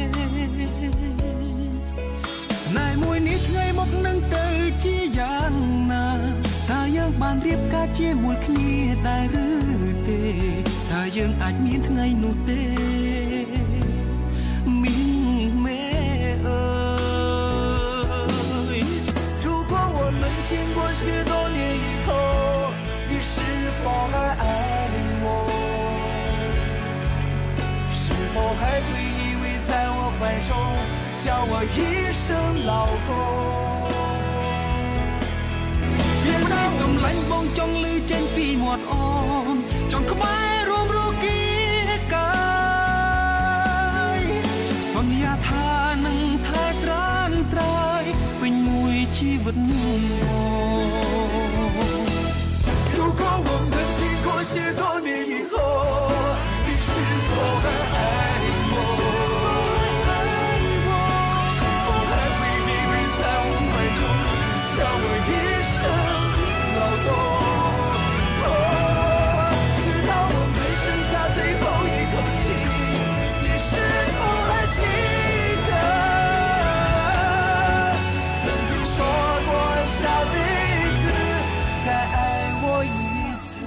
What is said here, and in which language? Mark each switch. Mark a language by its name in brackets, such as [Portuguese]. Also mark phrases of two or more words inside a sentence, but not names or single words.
[Khmer] ស្នេហ៍មួយនេះថ្ងៃមកនឹងទៅជាយ៉ាងណាតើយើងបានរៀបការជាមួយគ្នាដែរឬទេតើយើងអាចមានថ្ងៃនោះទេមីងមេអើយ [Chinese] 如果我们经过许多年以后你是否还爱我是否还会依偎在我怀中叫我一声老公 [Khmer] ជាប្តីសំឡាញ់បងចង់លឺចេញពីមាត់អូនចង់ក្បែររួមរគីកាយសន្យាថានឹងថែត្រានត្រើយពេញមួយជីវិត [Chinese] 如果我们经过许多年以后你是否还爱我是否还会依偎在我怀中叫我一声老公直到我们剩下最后一口气你是否还记得曾经说过下辈子再爱我一次